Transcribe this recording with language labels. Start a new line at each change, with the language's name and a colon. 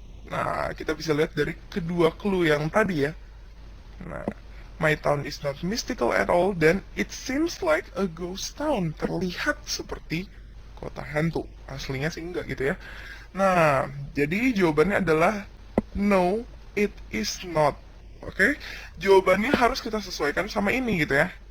Indonesian: Nah, kita bisa lihat dari kedua clue yang tadi ya.
English: Nah, my town is not mystical at all dan it seems like a ghost town.
Indonesian: Terlihat seperti kota hantu. Aslinya sih enggak gitu ya. Nah, jadi jawabannya adalah
English: no, it is not.
Indonesian: Oke, jawabannya harus kita sesuaikan sama ini gitu ya.